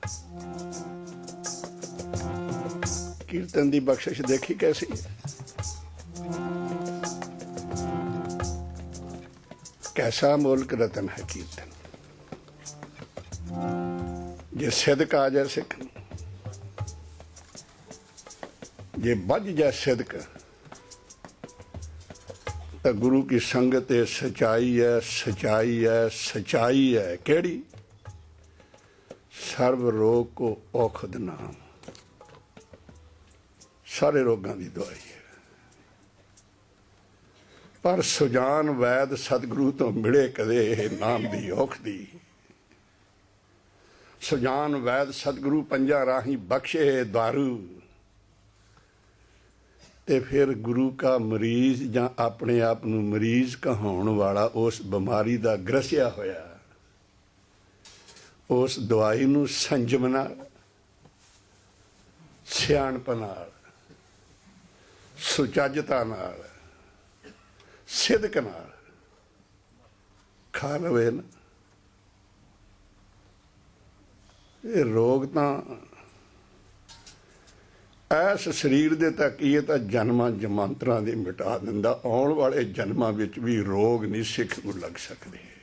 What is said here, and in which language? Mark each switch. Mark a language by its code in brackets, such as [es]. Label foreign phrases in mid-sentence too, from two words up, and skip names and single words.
[pa] ਕੀਰਤਨ ਦੀ ਬਖਸ਼ਿਸ਼ ਦੇਖੀ ਕੈਸੀ ਹੈ, [hi] कैसा मुल्क रतन है कीर्तन। जे सिदक आ जाए सिख, जे बज जाए सिदक, तो गुरु की संगत है, सच्चाई है, सच्चाई है, सच्चाई है। [pa] केड़ी? ਸਰਵ ਰੋਗ ਕੋ ਔਖਦ ਨਾਮ, [hi] सारे रोगों की दवाई है। [pa] ਪਰ ਸੁਜਾਨ ਵੈਦ ਸਤਗੁਰੂ ਤੋ ਮਿਲੇ ਕਦੇ ਨਾਮ ਦੀ ਔਖਦੀ। ਸੁਜਾਨ ਵੈਦ ਸਤਗੁਰੂ ਪੰਜਾ ਰਾਹੀ ਬਖ਼ਸ਼ੇ ਦਾਰੂ। ਤੇ ਫਿਰ ਗੁਰੂ ਕਾ ਮਰੀਜ਼ ਜਾਂ ਆਪਣੇ ਆਪ ਨੂੰ ਮਰੀਜ਼ ਕਹਾਉਣ ਵਾਲਾ ਉਸ ਬਿਮਾਰੀ ਦਾ ਗ੍ਰਸਿਆ ਹੋਇਆ ਉਸ ਦਵਾਈ ਨੂੰ ਸੰਜਮ ਨਾਲ, ਸਿਆਣਪ ਨਾਲ, ਸੁਚੱਜਤਾ ਨਾਲ, ਸਿਦਕ ਨਾਲ ਖਾ ਲਵੇ ਨਾ, ਇਹ ਰੋਗ ਤਾਂ ਐਸ ਸਰੀਰ ਦੇ ਤੱਕ ਇਹ ਤਾਂ ਜਨਮਾਂ ਜਮਾਂਤਰਾਂ ਦੇ ਮਿਟਾ ਦਿੰਦਾ, ਆਉਣ ਵਾਲੇ ਜਨਮਾਂ ਵਿੱਚ ਵੀ ਰੋਗ ਨਹੀਂ ਸਿੱਖ ਨੂੰ ਲੱਗ ਸਕਦੇ।